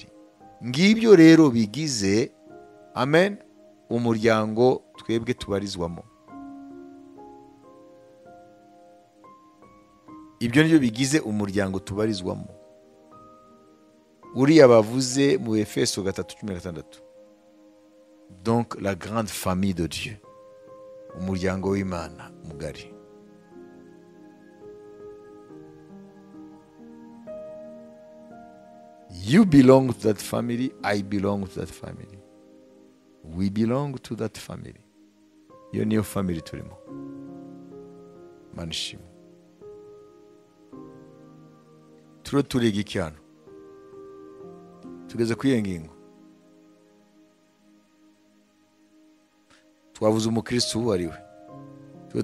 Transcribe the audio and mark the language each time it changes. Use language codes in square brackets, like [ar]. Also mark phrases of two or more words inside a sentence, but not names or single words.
[rw] Ngibyo rero bigize, amen, umuryango twebwe tubarizwamo. Ibyo nibyo bigize umuryango tubarizwamo. Uriya bavuze mu Efeso 3:16. [fr] Donc la grande famille de Dieu, [rw] umuryango w'Imana mugari. [en] You belong to that family, I belong to that family. We belong to that family. [rw] Iyo niyo family turimo. Manishimwe. Turiga iki hano? Tugeze kuri iyo ngingo. Twavuze umukristo uwo ari we.